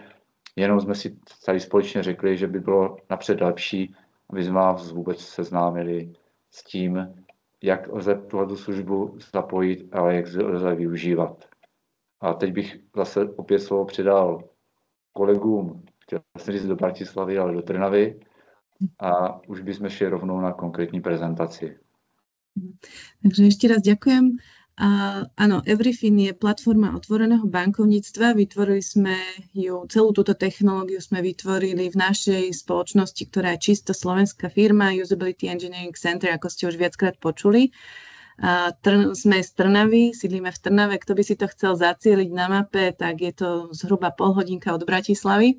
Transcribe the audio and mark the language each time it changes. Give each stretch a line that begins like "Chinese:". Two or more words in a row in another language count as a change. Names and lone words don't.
Czech: Jenom jsme si tady společně řekli, že by bylo napřed lepší, aby jsme vás vůbec seznámili s tím, jak lze tuhle službu zapojit a jak lze využívat. A teď bych zase opět slovo předal kolegům, chtěl jsem říct do Bratislavy, ale do Trnavy, a už bychom šli rovnou na konkrétní prezentaci.
Slovak: Takže ešte raz ďakujem. Áno, Everyfin je platforma otvoreného bankovníctva. Vytvorili sme ju, celú túto technológiu sme vytvorili v našej spoločnosti, ktorá je čisto slovenská firma, Usability Engineering Center, ako ste už viackrát počuli. Sme z Trnavy, sídlíme v Trnave. Kto by si to chcel zacieliť na mape, tak je to zhruba polhodinka od Bratislavy.